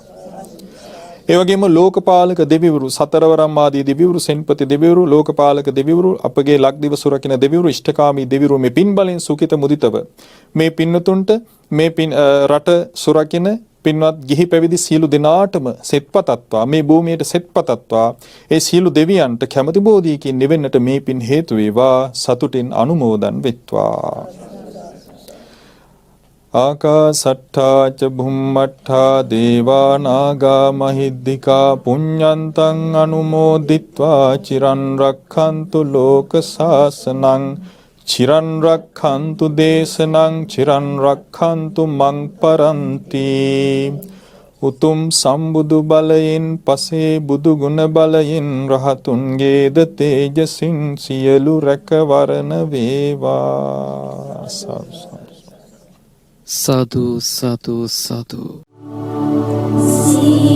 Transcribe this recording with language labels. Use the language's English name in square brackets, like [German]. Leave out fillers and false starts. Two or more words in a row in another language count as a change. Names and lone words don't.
[Sinhala] ඒ වගේම ලෝකපාලක දෙවිවරු සතරවරම් ආදී දෙවිවරු සෙන්පති දෙවිවරු ලෝකපාලක දෙවිවරු අපගේ ලක්දිව සුරකින්න දෙවිවරු ඉෂ්ඨකාමී දෙවිවරු මේ පින් බලෙන් සුඛිත මුදිතව මේ පින්නතුන්ට මේ පින් රට සුරකින්න පින්වත් ගිහි පැවිදි සියලු දෙනාටම සෙත්පතත්වා මේ භූමියට සෙත්පතත්වා ඒ සියලු දෙවියන්ට කැමැති බෝධියකින් නිවෙන්නට මේ පින් හේතු වේවා සතුටින් අනුමෝදන් වෙත්වා. [Pali] ආකාසට්ඨා ච භුම්මට්ඨා දේවා නාග මහිද්దికා පුඤ්ඤන්තං අනුමෝදිත්වා චිරන් රක්ඛන්තු ලෝක සාසනං චිරන් රක්ඛන්තු දේශනං චිරන් රක්ඛන්තු මං පරන්ති. [Sinhala] උතුම් සම්බුදු බලයෙන් පසේ බුදු ගුණ බලයෙන් රහතුන්ගේද තේජසින් සියලු රැකවරණ වේවා. සාදු සාදු සාදු.